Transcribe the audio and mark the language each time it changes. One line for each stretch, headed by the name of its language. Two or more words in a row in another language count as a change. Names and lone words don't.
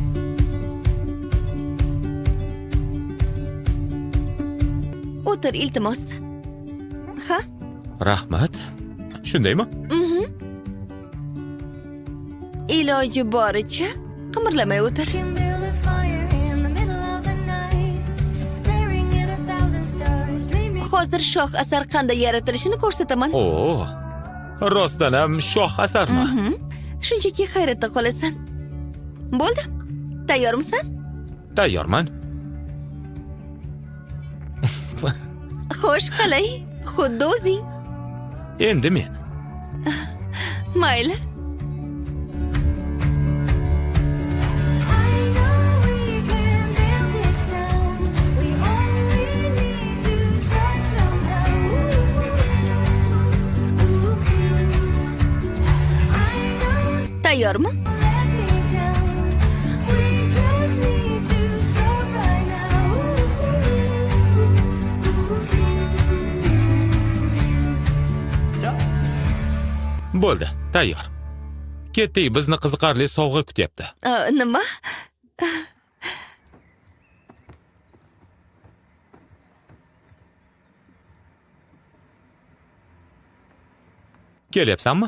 Uzbek: O'tir, iltimos. Ha? Rahmat. Shundaymi? Iloji boricha qimirlamay o'tir.
English: Can build a fire in the middle of the night, staring at 1,000 stars, dreaming.
Uzbek: Hozir shoh asar qanday yaratilishini ko'rsataman. Oo. Rostdan ham shoh asarmi? Shunchaki hayratda qolasan. Bo'ldi. Tayyormisan? Tayyorman. Xo'sh, qalay? Xuddi o'zing. Endi men. Mayli.
English: I know we can build this town. We only need to start somehow. I know
Uzbek: Tayyormi?
English: let me down. We just need to start right now.
Uzbek: Bo'ldi, tayyor. Ketdik, bizni qiziqarli sovg'a kutyapti. Nima? Kelyapsanmi?